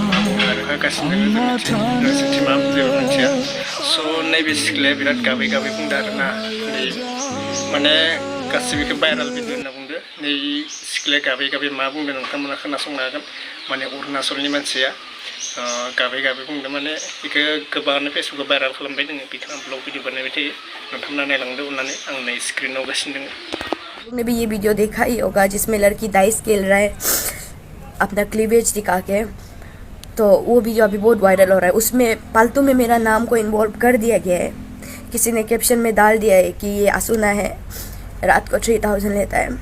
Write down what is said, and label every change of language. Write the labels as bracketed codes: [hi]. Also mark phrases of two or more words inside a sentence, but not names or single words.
[brx] मा बुङो आरो होगासिनो जों मिथिया नोंसोरथि मा जेबो मिथिया स' नैबे सिख्लाया बिराद गाबै गाबै बुंदों आरो ना माने गासिबोखौ [en] viral video [brx] होनना बुंदो नै सिख्लाया गाबै गाबै मा बुंदों नोंथांमोना खोनासंनो हागोन माने अरुणाचलनि मानसिया गाबै गाबै बुंदों माने बेखौ गोबाङानो फेसबुकाव भाइरेल खालामबाय दोङो बेखौ आं [en] blog video [brx] बानायबाय थायो नोंथांमोना नायलांदो अननानै आं नै स्क्रिनाव गासिनो दङ। [hi] ने भी ये वीडियो देखा ही होगा जिसमें लड़की डाइस खेल रहा है अपना क्लीवेज दिखा के, तो वो वीडियो अभी बहुत वायरल हो रहा है। उसमें फालतू में मेरा नाम को इन्वॉल्व कर दिया गया है। किसी ने कैप्शन में डाल दिया है कि ये आसुना है, रात को 3000 लेता है।